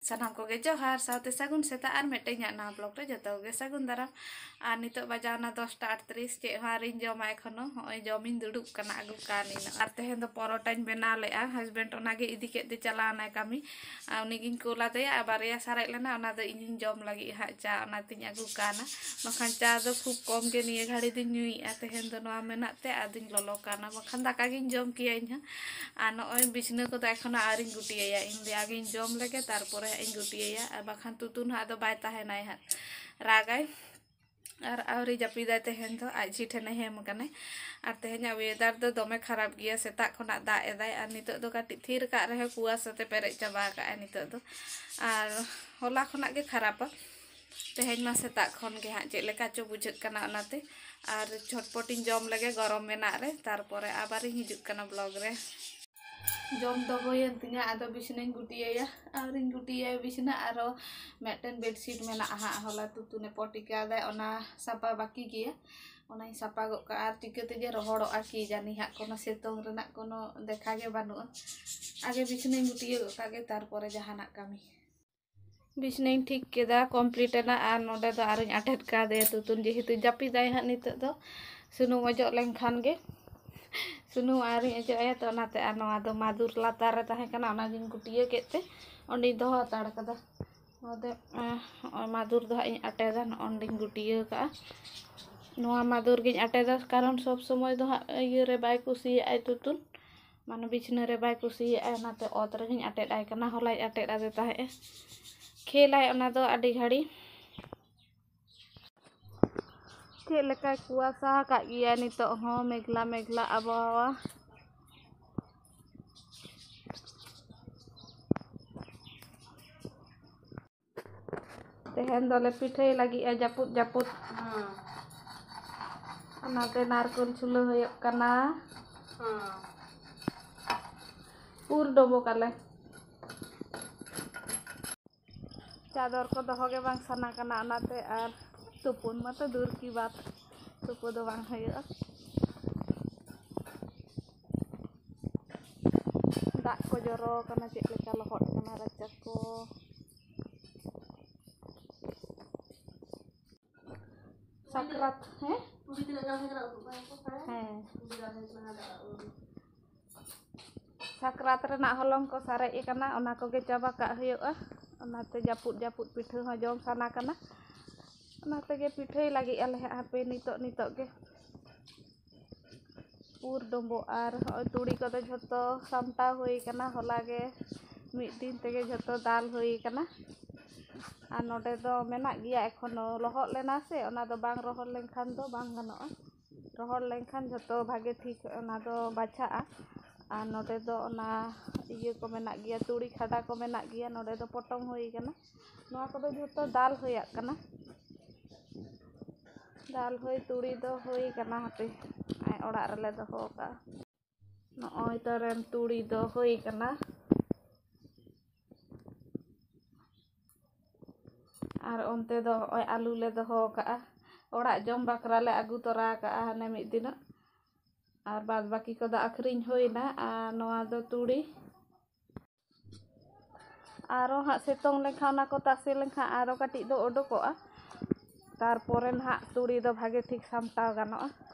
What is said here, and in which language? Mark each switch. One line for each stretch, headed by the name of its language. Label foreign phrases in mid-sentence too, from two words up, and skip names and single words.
Santali: सानाम को गे जोहार साउते सागुन सेता आर मेटे ना ब्लॉग रे जतो गे सागुन दाराम आर नितो बजावना 10:38 चे हारिन जमा एखनो होय जमिन दुडुब कना आगु कानी आर तेहेन दो परोटाइन बना लेआ हस्बैंड ओनागे इदी के दे चलाना कामी उनी गिन कोला दे बारिया सारे लेना ओना दो इनिन जम लगी हा चा ओना तिन आगु काना मखान चा दो खूब कम गे निये घाड़ी दिन नुई आ तेहेन दो नोआ मेनाते आदिन ललो काना मखान दाका गिन जम किया इन्हा आ नोय बिछना को दा एखनो आरिन गुटिया इन दे आगिन जम लेगे तारपरे इन गुटिया आ बाखान तुतुन हा दो बाय ताहेनाय हा रागाय और आवरी जापिदा तेहेन दो आज ठेने हेम कने और तेहेन वेदर दो दमे खराब गया सेता खना दा एदाय और नितो दो काटी थीर का रहे कुआसाते पेरे चाबा का नितो दो और होला खना गे खराब तेहेन मा सेता खन गे हा चे लेका चो बुझत कना ओनाते और झटपटिन जम लगे गरम मेना रे तारपरे आबार हिजुक कना ब्लॉग रे जम दो होयन तिना आदो बिछनाइन गुटिया आवरिन गुटिया बिछना आरो मेटन बेडशीट मेना हा होला तुतुने पटिका दे ओना सापा बाकी गिया ओना सापा गो का आर टिकते जे रोहड़ो आ की जानी हा कोनो सेतोंग रेना कोनो देखा गे बानु आगे बिछनाइन गुटिया गो कागे तारपरे जहाना कामी बिछनाइन ठीक केदा कंप्लीट ना आर नोडे दो आरिन अटेट का दे तुतुन जेहेतु जापिदाय हा नितो दो सुनुम अजो लेनखान गे सुनु आरी अजो आया तो नाते आनवा दो मादुर लातार ताहे कना ओना गिन गुटिया केते ओंडी दो हाताड़ कदा ओदे मादुर दो इन अटेदा ओंडी गुटिया का नोआ मादुर गिन अटेदा कारण सब समय दो इये रे बाय कुसी आय तुतुन माने बिछना रे बाय कुसी आय नाते ओत रे गिन अटेद आय कना होलाय अटेद आदे ताहे खेलाय ओना दो आडी घाड़ी चे लेका कुआसा का गिया नितो हो
Bangla: মেঘলা মেঘলা আবহাওয়া
Santali: तेहेन दोले पिठाई लगी जापुत जापुत ओनाते नारकोल छुलो होयक कना पूर डोबो काले चादर को दोहो गे बांग सना कना ओनाते आर तुपुन मत
Hindi: दूर की बात
Santali: तुपु दो बांग होयक दाग को जरो कना चेक लेका लहट कना राचा को साकरात है साकरात रेना हलंग को सारे कना ओना को गे चाबा का होयक ओनाते जापुत जापुत पिठा हो जम साना कना ओनाते गे पिठाई लगी आले हापे नितो नितो गे पूर डोंबो आर तुड़ी को तो झतो सामटा होई कना होला गे मिद दिन तेगे झतो दाल होई कना आ नोडे दो मेना गिया एखोनो लहट लेना से ओना दो बांग रोहर लेनखान दो बांग गनोआ रोहर लेनखान झतो भागे ठीक ओना दो बाछा आ नोडे दो ओना इये को मेना गिया तुड़ी खाडा को मेना गिया नोडे दो पटम होई कना नोआ को दो झतो दाल होया कना दाल होई तुड़ी दो होई कना हापे आय ओड़ा रेले दोहो का नोय तो रेन तुड़ी दो होई कना और ओनते दो ओय आलू ले दोहो का ओड़ा जम बाकरा ले आगु तोरा का हाने मिद दिन और बाद बाकी को दो आखरिन होइना आ नोआ दो तुड़ी आरो हा सेतोंग लेखा ओना को तासे लेखा आरो काटी दो ओडोकोआ तारपरे ना तुड़ी दो भागे ठीक सामटाव गानोआ